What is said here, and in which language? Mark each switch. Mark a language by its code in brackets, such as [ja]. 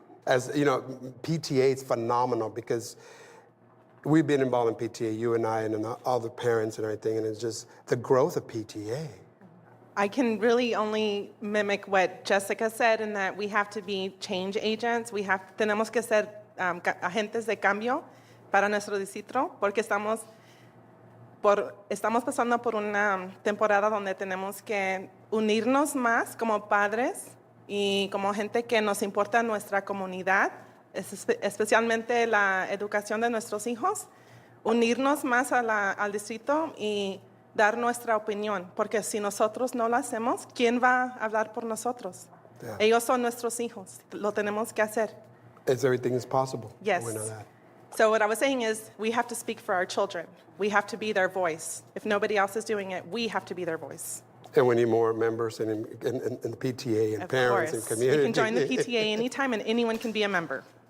[en] As you know, PTA is phenomenal because we've been involved in PTA, you and I, and all the parents and everything, and it's just the growth of PTA. I can really only mimic what Jessica said in that we have to be change agents. [es] Tenemos que ser agentes de cambio para nuestro distrito porque estamos pasando por una temporada donde tenemos que unirnos más como padres y como gente que nos importa nuestra comunidad, especialmente la educación de nuestros hijos, unirnos más al distrito y dar nuestra opinión, porque si nosotros no lo hacemos, ¿quién va a hablar por nosotros? Yeah. Ellos son nuestros hijos, lo tenemos que hacer. [en] Everything is possible. Yes. We know that. So what I was saying is we have to speak for our children. We have to be their voice. If nobody else is doing it, we have to be their voice. And we need more members in the PTA and Of parents course. and community. You can join the PTA anytime and anyone can be a member.